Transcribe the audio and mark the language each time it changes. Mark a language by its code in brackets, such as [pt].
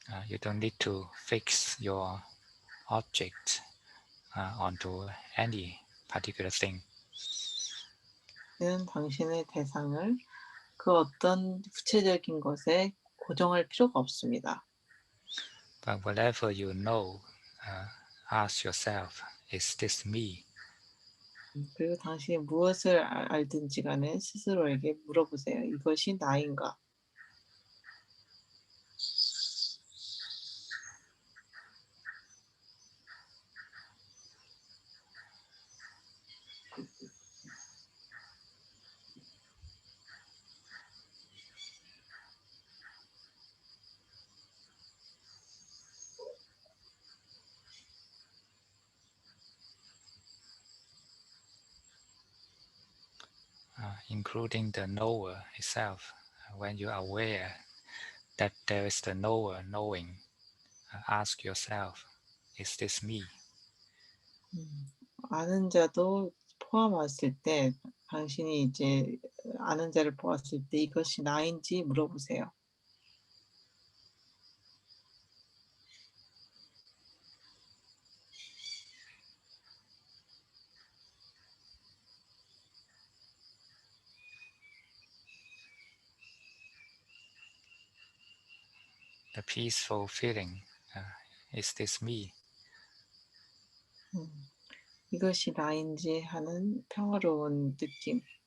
[en] You don't need to fix your object onto any particular thing. [ko] 는 당신의 대상을 그 어떤 구체적인 것에 고정할 필요가 없습니다. [en] But whatever you know, ask yourself, is this me? [ko] 그리고 당신이 무엇을 알든지 간에 스스로에게 물어보세요. 이것이 나인가? [en] Including the knower itself. When you are aware that there is the knower knowing, ask yourself, is this me? [ko] 아는 자도 포함했을 때 당신이 이제 아는 자를 보았을 때 이것이 나인지 물어보세요. [en] The peaceful feeling, is this me? [ko] 음, 이것이 나인지 하는 평화로운 느낌.